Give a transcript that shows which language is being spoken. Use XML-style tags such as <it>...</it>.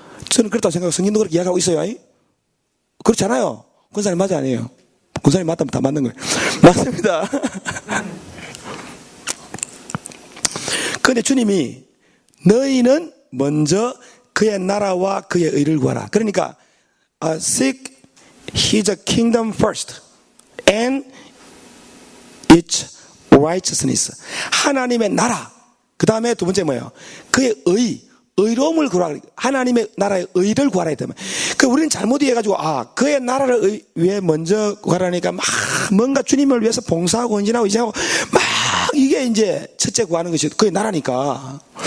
<ko>저는 그렇다고 생각하고 성경도 그렇게 이야기하고 있어요. 그렇잖아요. 권사님 맞아 아니에요? 권사님 맞다면 다 맞는 거예요. 맞습니다. 그런데 주님이 너희는 먼저 그의 나라와 그의 의를 구하라. 그러니까</ko> <en>seek his kingdom first and its righteousness.</en> <ko>하나님의 나라. 그 다음에 두 번째 뭐예요? 그의 의로움을 구하라. 하나님의 나라의 의를 구하라 했다면. 우리는 잘못 이해해가지고, 그의 나라를 위해 먼저 구하라니까 막 뭔가 주님을 위해서 봉사하고 헌신하고 이제하고 막 이게 이제 첫째 구하는 것이 그의 나라니까.</ko>